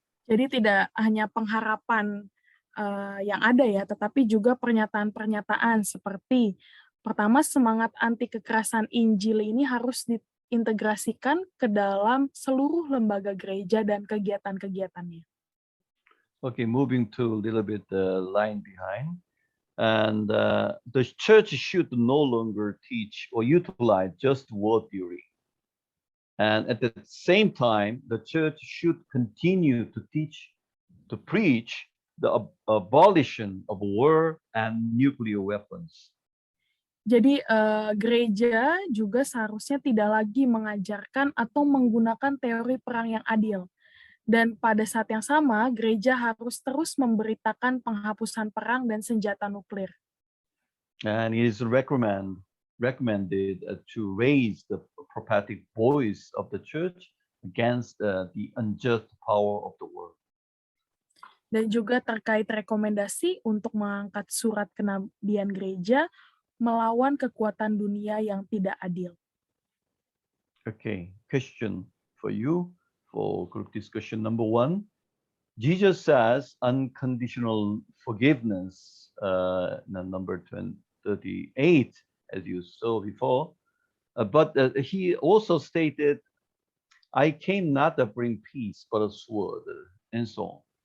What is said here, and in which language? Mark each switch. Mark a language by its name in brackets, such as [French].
[Indonesian] Jadi tidak hanya pengharapan yang ada ya, tetapi juga pernyataan-pernyataan seperti pertama, semangat anti kekerasan Injil ini harus diintegrasikan ke dalam seluruh lembaga gereja dan kegiatan-kegiatannya. [English] Okay, moving to a little bit the line behind. And the church should no longer teach or utilize just word theory. And at the same time, the church should continue to preach the abolition of war and nuclear weapons. [Indonesian] Jadi gereja juga seharusnya tidak lagi mengajarkan atau menggunakan teori perang yang adil. Dan pada saat yang sama, gereja harus terus memberitakan penghapusan perang dan senjata nuklir. [English] And it is recommended to raise the prophetic voice of the church against the unjust power of the world. [Indonesian] Dan juga terkait rekomendasi untuk mengangkat surat kenabian gereja melawan kekuatan dunia yang tidak adil. [English] Okay, question for you. For group discussion number 1, Jesus says unconditional forgiveness, number 38, as you saw before, but he also stated, I came not to bring peace, but a sword, and so on.